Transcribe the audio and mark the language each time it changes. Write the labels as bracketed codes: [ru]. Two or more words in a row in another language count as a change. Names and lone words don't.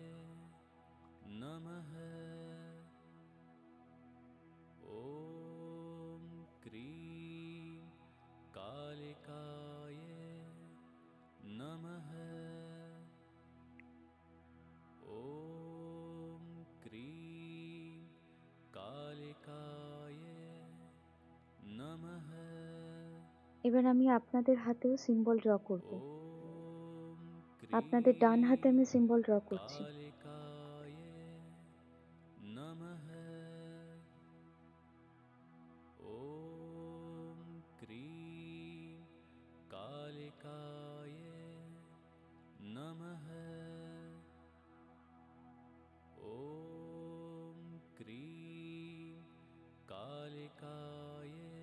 [sa] नमः ॐ क्रीं कालिकाय नमः ॐ क्रीं कालिकाय नमः [bn] এবার আমি আপনাদের হাতেও [en] symbol draw [bn] করব। [sa] ॐ [bn] আপনাদের ডান হাতে আমি [en] symbol draw [bn] করছি। [sa] कालिकाय नमः ॐ क्रीं कालिकाय नमः ॐ क्रीं कालिकाय